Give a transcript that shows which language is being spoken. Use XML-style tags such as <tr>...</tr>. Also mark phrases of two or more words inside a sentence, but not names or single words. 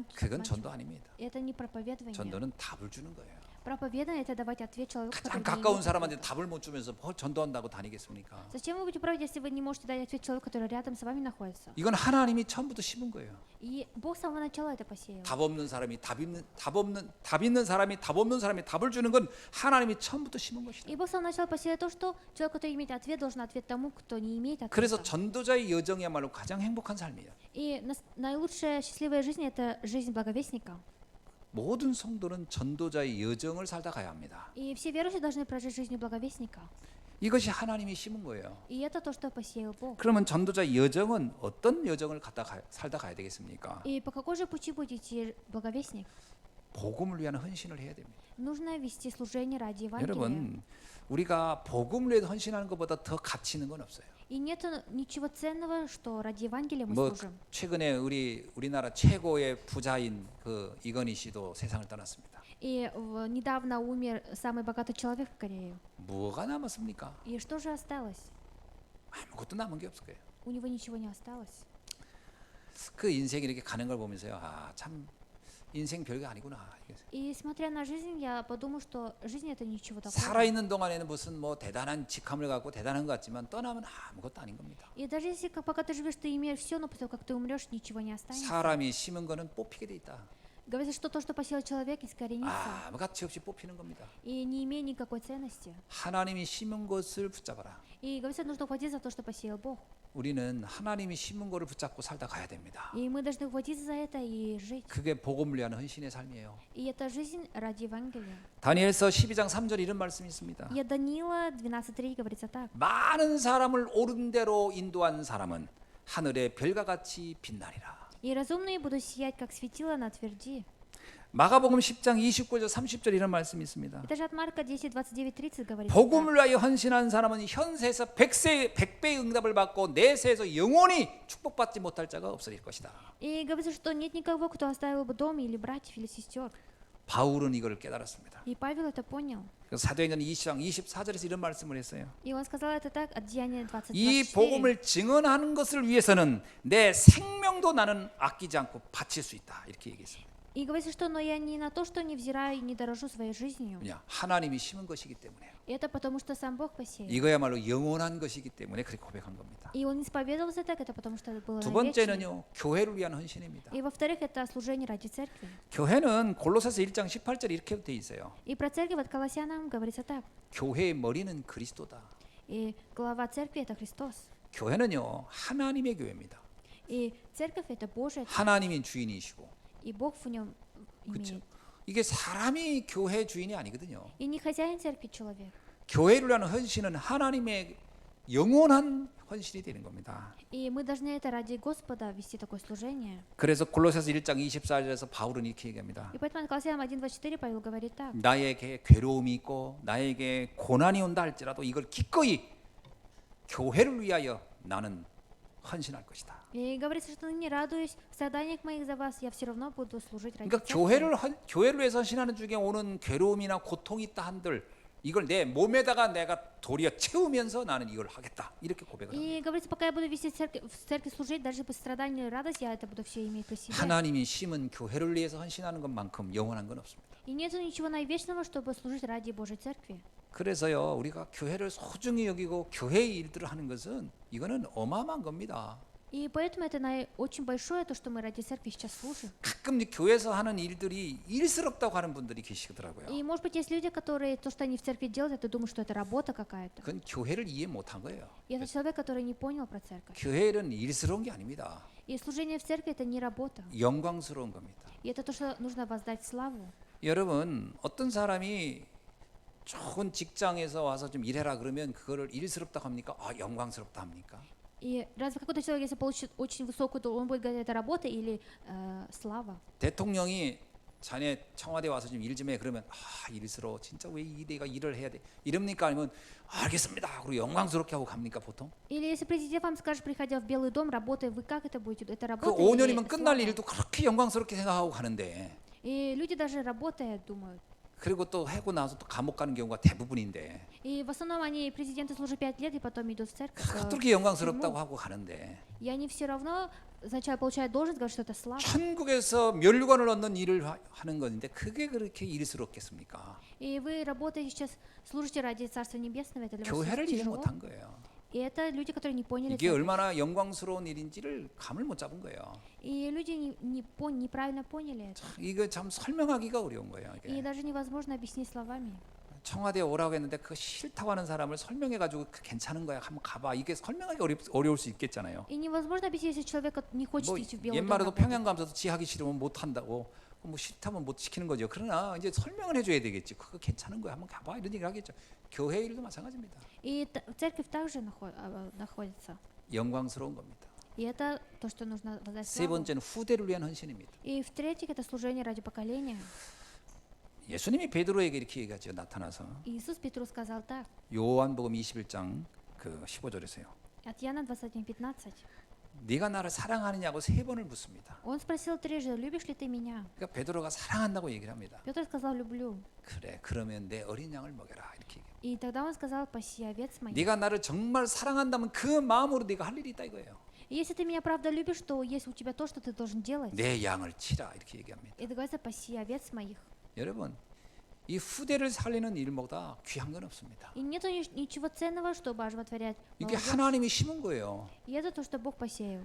<ko>그건 전도 아닙니다.</ko> <ru>Это не проповедование.</ru> <ko>전도는 답을 주는 거예요.</ko> <ru>Проповедование это давать ответ человеку,</ru> <ko>가장</ko> <ru>который не</ru> <ko>가까운</ko> <ru>имеет</ru> <ko>사람한테</ko> <ru>ответа.</ru> <ko>답을 못 주면서 뭘 전도한다고 다니겠습니까?</ko> <ru>Зачем вы будете проповедовать, если вы не можете дать ответ человеку, который рядом с вами находится?</ru> <ko>이건 하나님이 처음부터 심은 거예요.</ko> <ru>И Бог с самого начала это посеял.</ru> <ko>답 없는 사람이 답 있는 사람이 답 없는 사람이 답을 주는 건 하나님이 처음부터 심은 것이다.</ko> <ru>И Бог с самого начала посеял то, что человек, который имеет ответ, должен ответ тому, кто не имеет</ru> <ko>그래서</ko> <ru>ответа.</ru> <ko>전도자의 여정이야말로 가장 행복한 삶이에요.</ko> <ru>И наилучшая счастливая жизнь это жизнь благовестника.</ru> <ko>모든 성도는 전도자의 여정을 살다 가야 합니다.</ko> <ru>И все верующие должны прожить жизнь благовестника.</ru> <ko>이것이 하나님이 심은 거예요.</ko> <ru>И это то, что посеял Бог.</ru> <ko>그러면 전도자의 여정은 어떤 여정을 살다 가야 되겠습니까?</ko> <ru>И по какой же пути будет идти благовестник?</ru> <ko>복음을 위한 헌신을 해야 됩니다.</ko> <ru>Нужно вести служение ради Евангелия.</ru> <ko>여러분, 우리가 복음을 위해 헌신하는 것보다 더 가치 있는 건 없어요.</ko> <ru>И нет ничего ценного, что ради Евангелия мы</ru> <ko>뭐</ko> <ru>служим.</ru> <ko>최근에 우리나라 최고의 부자인 그 이건희 씨도 세상을 떠났습니다.</ko> <ru>И недавно умер самый богатый человек в Корее.</ru> <ko>뭐가 남았습니까?</ko> <ru>И что же осталось?</ru> <ko>아무것도 남은 게 없을 거예요.</ko> <ru>У него ничего не осталось.</ru> <ko>그 인생이 이렇게 가는 걸 보면서요. 아, 참 인생 별거 아니구나.</ko> <ru>И смотря на жизнь, я подумал, что жизнь это ничего такого.</ru> <ko>살아있는 동안에는 무슨 뭐 대단한 직함을 갖고 대단한 것 같지만 떠나면 아무것도 아닌 겁니다.</ko> <ru>И даже если пока ты живешь, ты имеешь все, но после того, как ты умрешь, ничего не останется.</ru> <ko>사람이 심은 거는 뽑히게 돼 있다.</ko> <ru>Говорится, что то, что посеял человек, искоренится.</ru> <ko>아무 가치 없이 뽑히는 겁니다.</ko> <ru>И не имеет никакой ценности.</ru> <ko>하나님이 심은 것을 붙잡아라.</ko> <ru>И говорится, нужно ухватиться за то, что посеял Бог.</ru> <ko>우리는 하나님이 심은 거를 붙잡고 살다 가야 됩니다.</ko> <ru>И мы должны ухватиться за это и жить.</ru> <ko>그게 복음을 위한 헌신의 삶이에요.</ko> <ru>И это жизнь ради Евангелия.</ru> <ko>다니엘서 12장 3절 이런 말씀이 있습니다.</ko> <ru>И от Даниила 12:3 говорится так.</ru> <ko>많은 사람을 옳은 대로 인도한 사람은 하늘의 별과 같이 빛나리라.</ko> <ru>И разумные будут сиять, как светило на тверди.</ru> <ko>마가복음 10장 29절 30절 이런 말씀이 있습니다.</ko> <ru>Это же от Марка 10:29-30 говорится.</ru> <ko>복음을 위하여 헌신한 사람은 현세에서 100배의 응답을 받고 내세에서 영원히 축복받지 못할 자가 없을 것이다.</ko> <ru>И говорится, что нет никого, кто оставил бы дом или братьев или сестер.</ru> <ko>바울은 이걸 깨달았습니다.</ko> <ru>И Павел это понял.</ru> <ko>그래서 사도행전 20장 24절에서 이런 말씀을 했어요.</ko> <ru>И он сказал это так от Деяния</ru> <ko>이</ko> <ru>20:24.</ru> <ko>복음을 증언하는 것을 위해서는 내 생명도 나는 아끼지 않고 바칠 수 있다. 이렇게 얘기했습니다.</ko> <ru>И говорится, что но я не на то, что не взираю и не дорожу своей жизнью.</ru> <ko>왜냐? 하나님이 심은 것이기 때문에요.</ko> <ru>И это потому, что сам Бог посеял.</ru> <ko>이거야말로 영원한 것이기 때문에 그렇게 고백한 겁니다.</ko> <ru>И он исповедовался так, это потому, что это было</ru> <ko>두</ko> <ru>навечно.</ru> <ko>번째는요. 교회를 위한 헌신입니다.</ko> <ru>И во-вторых, это служение ради церкви.</ru> <ko>교회는 골로새서 1장 18절 이렇게 돼 있어요.</ko> <ru>И про церковь от Колоссянам говорится так.</ru> <ko>교회의 머리는 그리스도다.</ko> <ru>И глава церкви это Христос.</ru> <ko>교회는요 하나님의 교회입니다.</ko> <ru>И церковь это Божья,</ru> <ko>하나님이 주인이시고,</ko> <ru>и Бог в нем</ru> <ko>그렇죠.</ko> <ru>имеет.</ru> <ko>이게 사람이 교회 주인이 아니거든요.</ko> <ru>И не хозяин церкви человек.</ru> <ko>교회를 위한 헌신은 하나님의 영원한 헌신이 되는 겁니다.</ko> <ru>И мы должны это ради Господа вести такое служение.</ru> <ko>그래서 골로새서 1장 24절에서 바울은 이렇게 얘기합니다.</ko> <ru>И поэтому Колоссянам 1:24 Павел говорит так.</ru> <ko>나에게 괴로움이 있고 나에게 고난이 온다 할지라도 이걸 기꺼이 교회를 위하여 나는 헌신할 것이다.</ko> <ru>И говорится, что не радуюсь в страданиях моих за вас, я все равно буду служить ради</ru> <ko>그러니까</ko> <ru>церкви.</ru> <ko>교회를 위해서 헌신하는 중에 오는 괴로움이나 고통이 있다 한들 이걸 내 몸에다가 내가 도리어 채우면서 나는 이걸 하겠다. 이렇게 고백을 합니다.</ko> <ru>И говорится, пока я буду вести в церкви служить, даже по страданию и радость, я это буду все иметь при себе.</ru> <ko>하나님이 심은 교회를 위해서 헌신하는 것만큼 영원한 건 없습니다.</ko> <ru>И нет ничего наивечного, чтобы служить ради Божьей церкви.</ru> <ko>그래서요 우리가 교회를 소중히 여기고 교회의 일들을 하는 것은 이거는 어마어마한 겁니다.</ko> <ru>И поэтому это очень большое, то, что мы ради церкви сейчас служим.</ru> <ko>가끔 이제 교회에서 하는 일들이 일스럽다고 하는 분들이 계시더라고요.</ko> <ru>И может быть есть люди, которые то, что они в церкви делают, это думают, что это работа какая-то.</ru> <ko>그건 교회를 이해 못한 거예요.</ko> <ru>И это человек, который не понял про церковь.</ru> <ko>교회는 일스러운 게 아닙니다.</ko> <ru>И служение в церкви это не работа.</ru> <ko>영광스러운 겁니다.</ko> <ru>И это то, что нужно воздать славу.</ru> <ko>여러분 어떤 사람이 좋은 직장에서 와서 좀 일해라 그러면 그거를 일스럽다고 합니까? 영광스럽다 합니까?</ko> <ru>И разве какой-то человек, если получит очень высокую, то он будет говорить, это работа или слава?</ru> <ko>대통령이 자네 청와대 와서 좀 일 좀 해 그러면 일스러워 진짜 왜 내가 일을 해야 돼 이럽니까? 아니면 알겠습니다 그리고 영광스럽게 하고 갑니까 보통?</ko> <ru>Или если президент вам скажет, приходя в Белый дом, работая, вы как это будете? Это</ru> <ko>그</ko> <ru>работа</ru> <ko>5년이면</ko> <ru>или</ru> <ko>끝날</ko> <ru>слава?</ru> <ko>일도 그렇게 영광스럽게 생각하고 가는데</ko> <ru>И люди даже работая думают.</ru> <ko>그리고 또 하고 나서 또 감옥 가는 경우가 대부분인데</ko> <ru>И в основном они, президенты, служат 5 лет и потом идут в церковь.</ru> <ko>그렇게 영광스럽다고 하고 가는데</ko> <ru>И они все равно сначала получают должность, говорят, что это слава.</ru> <ko>천국에서 멸관을 얻는 일을 하는 건데 그게 그렇게 일스럽겠습니까?</ko> <ru>И вы работаете сейчас, служите ради Царства Небесного, это для вас</ru> <ko>교회를 이해</ko> <ru>тяжело.</ru> <ko>못한 거예요.</ko> <ru>И это люди, которые не поняли</ru> <ko>이게</ko> <ru>церковь.</ru> <ko>얼마나 영광스러운 일인지를 감을 못 잡은 거예요.</ko> <ru>И люди неправильно поняли это.</ru> <ko>이거 참 설명하기가 어려운 거예요.</ko> <ru>И</ru> <ko>이게.</ko> <ru>даже невозможно объяснить словами.</ru> <ko>청와대에 오라고 했는데 그거 싫다고 하는 사람을 설명해가지고 괜찮은 거야 한번 가봐 이게 설명하기 어려울 수 있겠잖아요.</ko> <ru>И невозможно объяснить, если человек не хочет</ru> <ko>뭐</ko> <ru>идти в Белый дом.</ru> <ko>옛말에도</ko> <ru>работать.</ru> <ko>평양 가면서도 지 하기 싫으면 못 한다고 뭐 싫다면 못 시키는 거죠. 그러나 이제 설명을 해줘야 되겠지. 그거 괜찮은 거야 한번 가봐 이런 얘기를 하겠죠. 교회 일도 마찬가지입니다.</ko> <ru>И церковь также находится.</ru> <ko>영광스러운 겁니다.</ko> <ru>И это то, что нужно воздать</ru> <ko>세</ko> <ru>славу.</ru> <ko>번째는 후대를 위한 헌신입니다.</ko> <ru>И в-третьих, это служение ради поколения.</ru> <ko>예수님이 베드로에게 이렇게 얘기하죠. 나타나서</ko> <ru>Иисус Петру сказал так,</ru> <ko>요한복음 21장 그 15절에서요.</ko> <ru>от Иоанна 21:15.</ru> <ko>네가 나를 사랑하느냐고 3번을 묻습니다.</ko> <ru>Он спросил трижды, любишь ли ты меня?</ru> <ko>그러니까 베드로가 사랑한다고 얘기를 합니다.</ko> <ru>Петр сказал, люблю.</ru> <ko>그래 그러면 내 어린 양을 먹여라 이렇게 얘기해요.</ko> <ru>И тогда он сказал, паси овец моих.</ru> <ko>네가 나를 정말 사랑한다면 그 마음으로 네가 할 일이 있다 이거예요.</ko> <ru>И если ты меня правда любишь, то есть у тебя то, что ты должен делать.</ru> <ko>내 양을 치라 이렇게 얘기합니다.</ko> <ru>И говорится, паси овец моих.</ru> <ko>여러분 이 후대를 살리는 일보다 귀한 건 없습니다.</ko> <ru>И нету ничего ценного, чтобы оживотворять</ru> <ko>이게</ko> <ru>молодежь.</ru> <ko>하나님이 심은 거예요.</ko> <ru>И это то, что Бог посеял.</ru>